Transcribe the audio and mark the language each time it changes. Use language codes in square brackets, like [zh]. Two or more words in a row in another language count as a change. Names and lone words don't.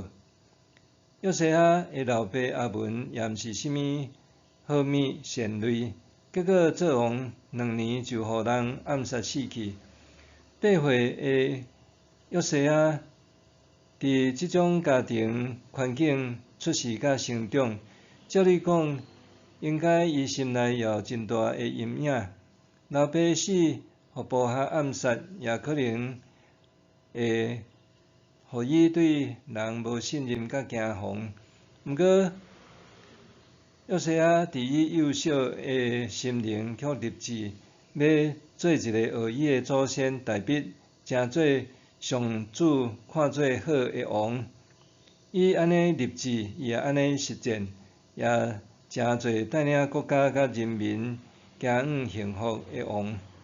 [nan] 约瑟亚的老爸阿文也毋是甚物好命善类，结果做王2年就互人暗杀死去。8岁的约瑟亚伫即种家庭环境出世甲成长，照理讲，应该伊心内也有真大的阴影。老爸死，互部下暗杀，也可能会互伊对人无信任甲惊惶。毋过，约瑟亚伫伊幼小的心灵却立志，要做一个学伊的祖先大笔，成做上主看做好的王。伊安尼立志，伊也安尼实践，也诚侪带领国家甲人民行往幸福的王。